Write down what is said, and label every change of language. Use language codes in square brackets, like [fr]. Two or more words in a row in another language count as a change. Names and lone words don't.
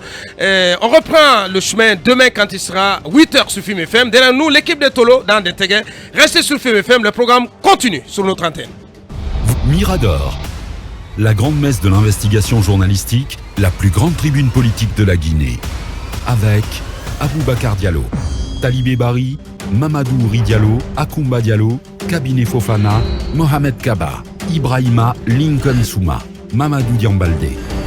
[fr] On reprend le chemin demain quand il sera 8h sur Film FM. Derrière nous, l'équipe de Tolo dans Détégué. Restez sur Film FM, le programme continue sur notre antenne. Mirador, la grande messe de l'investigation journalistique, la plus grande tribune politique de la Guinée. Avec Aboubacar Diallo, Talibé Bari, Mamadou Ouri Diallo, Akoumba Diallo, Kabinet Fofana, Mohamed Kaba, Ibrahima Lincoln Souma, Mamadou Diambaldé.